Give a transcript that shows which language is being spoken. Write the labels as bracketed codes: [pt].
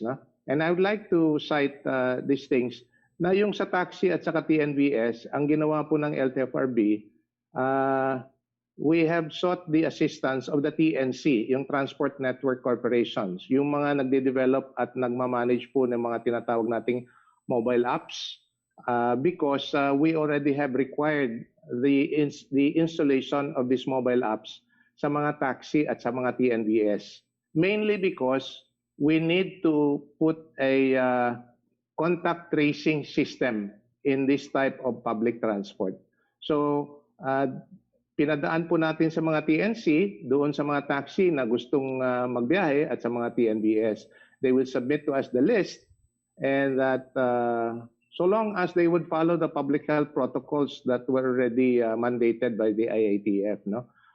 [en] No? And I would like to cite these things [tl] na yung sa taxi at saka TNVS, ang ginawa po ng LTFRB, [en] we have sought the assistance of the TNC, yung Transport Network Corporations, [tl] yung mga nagde-develop at nagmamanage po ng mga tinatawag nating mobile apps, [en] because we already have required the installation of these mobile apps [tl] sa mga taxi at sa mga TNVS. [en] Mainly because we need to put a contact tracing system in this type of public transport. [tl] So, pinadaan po natin sa mga TNC, doon sa mga taxi na gustong magbiyahe at sa mga TNVS. [en] they will submit to us the list, and that so long as they would follow the public health protocols that were already mandated by the IATF, no?